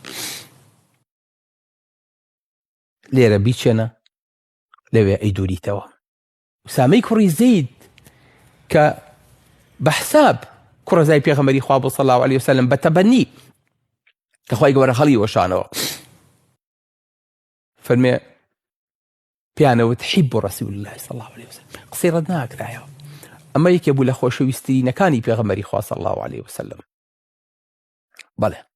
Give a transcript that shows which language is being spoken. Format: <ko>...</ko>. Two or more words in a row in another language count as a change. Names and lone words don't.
<ckb>لێرە بیچێنە لەوێ ئەی دووریتەوە. ئوسامەی کوڕی زەید کە بە حساب کوڕەزای پێغەمبەری خوا بوو</ckb> <ar>صلی الله علیه وسلم</ar> <ckb>بە تەبەنی کە خوای گەورە هەڵی وەشانەوە، فەرمێ پیانەوت</ckb> <ar>حب رسول الله صلی الله علیه وسلم،</ar> <ckb>قسەی ڕەت ناکرایەوە. ئەمە یەکێ بوو لە خۆشەویستترینەکانی پێغەمبەری خوا</ckb> <ar>صلی الله علیه وسلم.</ar> <ckb>بەڵێ</ckb>